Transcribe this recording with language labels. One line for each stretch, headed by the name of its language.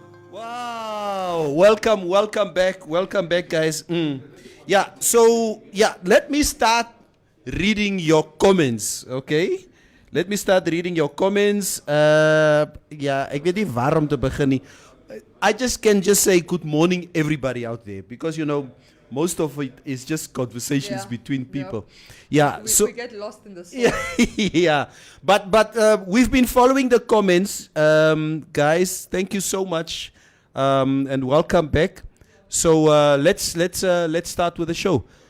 English: Wow. Welcome back, guys. Yeah, so, let me start reading your comments, okay? Let me start reading your comments.
Afrikaans: Ek weet nie waar om te begin nie.
English: I can just say good morning everybody out there because, you know, most of it is just conversations Yeah. between Yeah. people. Yeah, We, so... we get lost in the song. Yeah, but we've been following the comments, guys. Thank you so much, and welcome back. So let's start with the show.